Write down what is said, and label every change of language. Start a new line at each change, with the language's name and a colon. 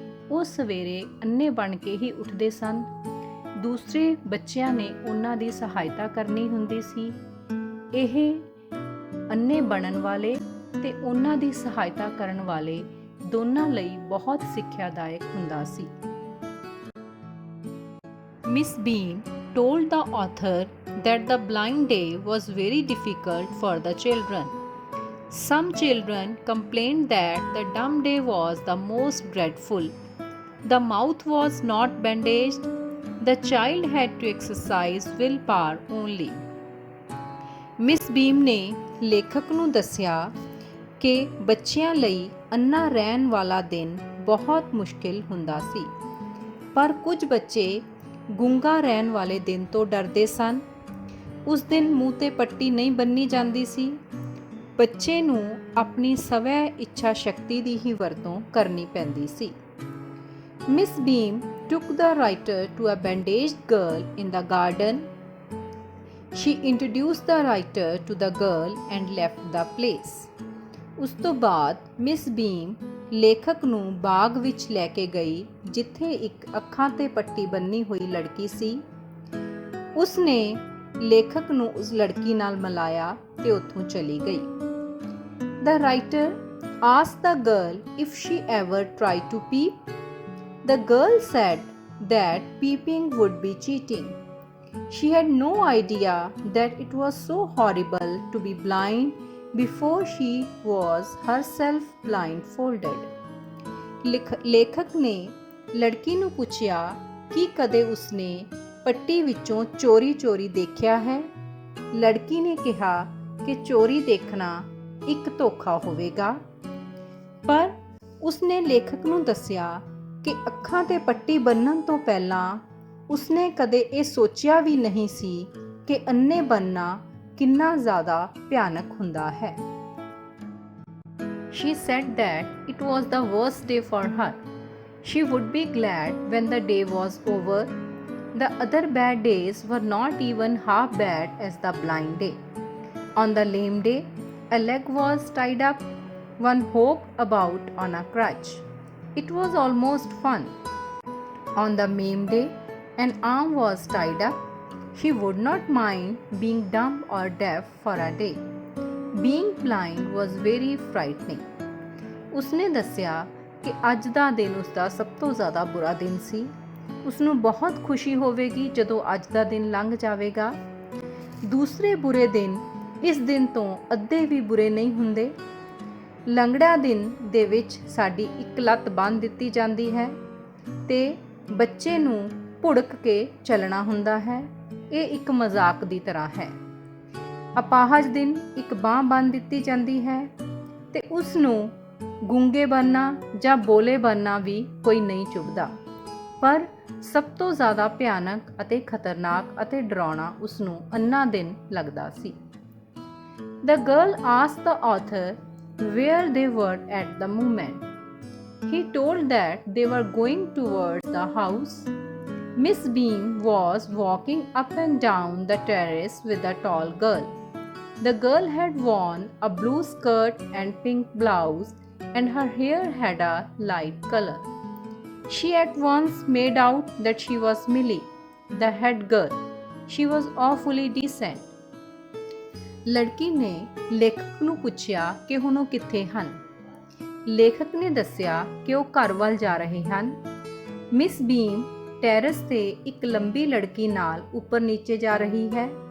Punjabi: ਉਹ ਸਵੇਰੇ ਅੰਨੇ ਬਣ ਕੇ ਹੀ ਉੱਠਦੇ ਸਨ। ਦੂਸਰੇ ਬੱਚਿਆਂ ਨੇ ਉਹਨਾਂ ਦੀ ਸਹਾਇਤਾ ਕਰਨੀ ਹੁੰਦੀ ਸੀ। ਇਹ ਅੰਨੇ ਬਣਨ ਵਾਲੇ ਤੇ ਉਹਨਾਂ ਦੀ ਸਹਾਇਤਾ ਕਰਨ ਵਾਲੇ ਦੋਨਾਂ ਲਈ ਬਹੁਤ ਸਿੱਖਿਆਦਾਇਕ ਹੁੰਦਾ ਸੀ।
English: Miss Beam told the author that the blind day was very difficult for the children. Some children complained that the dumb day was the most dreadful. The mouth was not bandaged. The child had to exercise willpower only.
Punjabi: Miss ਬੀਮ ਨੇ ਲੇਖਕ ਨੂੰ ਦੱਸਿਆ ਕਿ ਬੱਚਿਆਂ ਲਈ ਅੰਨਾ ਰਹਿਣ ਵਾਲਾ ਦਿਨ ਬਹੁਤ ਮੁਸ਼ਕਿਲ ਹੁੰਦਾ ਸੀ, ਪਰ ਕੁਝ ਬੱਚੇ ਗੂੰਗਾ ਰਹਿਣ ਵਾਲੇ ਦਿਨ ਤੋਂ ਡਰਦੇ ਸਨ। ਉਸ ਦਿਨ ਮੂੰਹ ਤੇ ਪੱਟੀ ਨਹੀਂ ਬੰਨ੍ਹੀ ਜਾਂਦੀ ਸੀ। ਬੱਚੇ ਨੂੰ ਆਪਣੀ ਸਵੈ ਇੱਛਾ ਸ਼ਕਤੀ ਦੀ ਹੀ ਵਰਤੋਂ ਕਰਨੀ ਪੈਂਦੀ ਸੀ।
English: Miss Beam took the writer to a bandaged girl in the garden. She introduced the writer to the girl and left the place.
Punjabi: ਉਸ ਤੋਂ ਬਾਅਦ ਮਿਸ ਬੀਮ ਲੇਖਕ ਨੂੰ ਬਾਗ ਵਿੱਚ ਲੈ ਕੇ ਗਈ, ਜਿੱਥੇ ਇੱਕ ਅੱਖਾਂ ਤੇ ਪੱਟੀ ਬੰਨ੍ਹੀ ਹੋਈ ਲੜਕੀ ਸੀ। ਉਸ ਨੇ ਲੇਖਕ ਨੂੰ ਉਸ ਲੜਕੀ ਨਾਲ ਮਿਲਾਇਆ ਤੇ ਉੱਥੋਂ ਚਲੀ ਗਈ।
English: The writer asked the girl if she ever tried to peep. The girl said that peeping would be cheating. She had no idea that it was so horrible to be blind before she was herself blindfolded.
Punjabi: ਲੇਖਕ ਨੇ ਲੜਕੀ ਨੂੰ ਪੁੱਛਿਆ ਕਿ ਕਦੇ ਉਸਨੇ ਪੱਟੀ ਵਿੱਚੋਂ ਚੋਰੀ ਦੇਖਿਆ ਹੈ। ਲੜਕੀ ਨੇ ਕਿਹਾ ਕਿ ਚੋਰੀ ਦੇਖਣਾ ਇੱਕ ਧੋਖਾ ਹੋਵੇਗਾ, ਪਰ ਉਸਨੇ ਲੇਖਕ ਨੂੰ ਦੱਸਿਆ ਕਿ ਅੱਖਾਂ ਤੇ ਪੱਟੀ ਬੰਨ੍ਹਣ ਤੋਂ ਪਹਿਲਾਂ ਉਸਨੇ ਕਦੇ ਇਹ ਸੋਚਿਆ ਵੀ ਨਹੀਂ ਸੀ ਕਿ ਅੰਨੇ ਬਣਨਾ ਕਿੰਨਾ ਜ਼ਿਆਦਾ ਭਿਆਨਕ ਹੁੰਦਾ ਹੈ।
English: She said that it was the worst day for her. She would be glad when the day was over. The other bad days were not even half bad as the blind day. On the lame day, a leg was tied up. One hopped about on a crutch. It was almost fun. On the maimed day, an arm was tied up. She would not mind being dumb or deaf for a day. Being blind was very frightening.
Punjabi: ਉਸਨੇ ਦੱਸਿਆ ਕਿ ਅੱਜ ਦਾ ਦਿਨ ਉਸਦਾ ਸਭ ਤੋਂ ਜ਼ਿਆਦਾ ਬੁਰਾ ਦਿਨ ਸੀ। ਉਸਨੂੰ ਬਹੁਤ ਖੁਸ਼ੀ ਹੋਵੇਗੀ ਜਦੋਂ ਅੱਜ ਦਾ ਦਿਨ ਲੰਘ ਜਾਵੇਗਾ। ਦੂਸਰੇ ਬੁਰੇ ਦਿਨ ਇਸ ਦਿਨ ਤੋਂ ਅੱਧੇ ਵੀ ਬੁਰੇ ਨਹੀਂ ਹੁੰਦੇ। ਲੰਗੜਾ ਦਿਨ ਦੇ ਵਿੱਚ ਸਾਡੀ ਇੱਕ ਲੱਤ ਬੰਨ੍ਹ ਦਿੱਤੀ ਜਾਂਦੀ ਹੈ ਤੇ ਬੱਚੇ ਨੂੰ ਭੁੜਕ ਕੇ ਚੱਲਣਾ ਹੁੰਦਾ ਹੈ। ਇਹ ਇੱਕ ਮਜ਼ਾਕ ਦੀ ਤਰ੍ਹਾਂ ਹੈ। ਅਪਾਹਜ ਦਿਨ ਇੱਕ ਬਾਂਹ ਬੰਨ੍ਹ ਦਿੱਤੀ ਜਾਂਦੀ ਹੈ ਤੇ ਉਸ ਨੂੰ ਗੂੰਗੇ ਬਣਨਾ ਜਾਂ ਬੋਲੇ ਬਣਨਾ ਵੀ ਕੋਈ ਨਹੀਂ ਚੁੱਭਦਾ, ਪਰ ਸਭ ਤੋਂ ਜ਼ਿਆਦਾ ਭਿਆਨਕ ਅਤੇ ਖਤਰਨਾਕ ਅਤੇ ਡਰਾਉਣਾ ਉਸ ਨੂੰ ਅੰਨਾ ਦਿਨ ਲੱਗਦਾ ਸੀ।
English: The girl asked the author where they were at the moment. He told that they were going towards the house. Miss Beam was walking up and down the terrace with a tall girl. The girl had worn a blue skirt and pink blouse, and her hair had a light color. She at once made out that she was Millie, the head girl. She was awfully decent.
Punjabi: ਲੜਕੀ ਨੇ ਲੇਖਕ ਨੂੰ ਪੁੱਛਿਆ ਕਿ ਹੁਣ ਉਹ ਕਿੱਥੇ ਹਨ। ਲੇਖਕ ਨੇ ਦੱਸਿਆ ਕਿ ਉਹ ਘਰ ਵੱਲ ਜਾ ਰਹੇ ਹਨ। ਮਿਸ ਬੀਮ ਟੈਰੇਸ ਤੇ ਇੱਕ ਲੰਬੀ ਲੜਕੀ ਨਾਲ ਉੱਪਰ ਨੀਚੇ ਜਾ ਰਹੀ ਹੈ।